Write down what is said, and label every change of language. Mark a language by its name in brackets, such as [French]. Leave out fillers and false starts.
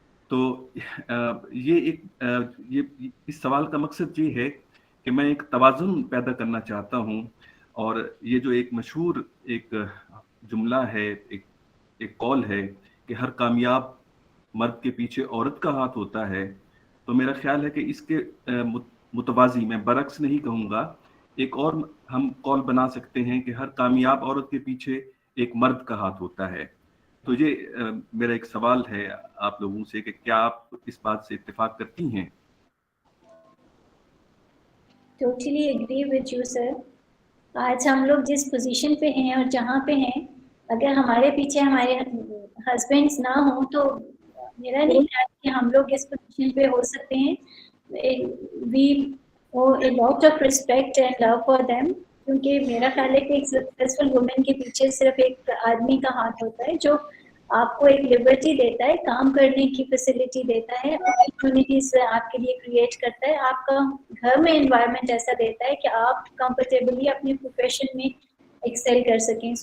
[Urdu] تو یہ اس سوال کا مقصد یہ ہے کہ میں ایک توازن پیدا کرنا چاہتا ہوں، اور یہ جو ایک مشہور ایک جملہ ہے، ایک قول ہے کہ ہر کامیاب مرد کے پیچھے عورت کا ہاتھ ہوتا ہے، تو میرا خیال ہے کہ اس کے متوازی، میں برعکس نہیں کہوں گا، ایک اور ہم قول بنا سکتے ہیں کہ ہر کامیاب عورت کے پیچھے ایک مرد کا ہاتھ ہوتا ہے. تو یہ میرا ایک سوال ہے آپ لوگوں سے کہ کیا آپ اس بات سے اتفاق کرتی ہیں؟ [English] Totally agree with you, sir. [Urdu] آج ہم لوگ جس پوزیشن پہ ہیں اور جہاں پہ ہیں، اگر ہمارے پیچھے ہمارے ہسبینڈس نہ ہوں تو میرا نہیں خیال کہ ہم لوگ اس پوزیشن پہ ہو سکتے ہیں. [English] we owe a lot of respect and love for them, [Urdu] کیونکہ میرا خیال ہے کہ ایک سکسیزفل وومن کے پیچھے صرف ایک آدمی کا ہاتھ ہوتا ہے جو آپ کو ایک لبرٹی دیتا ہے، کام کرنے کی فیسلٹی دیتا ہے، اپرچونیٹیز آپ کے لیے کریٹ کرتا ہے، آپ کا گھر میں انوائرمنٹ ایسا دیتا ہے کہ آپ کمفرٹیبلی اپنے پروفیشن میں ایکسیل کر سکیں.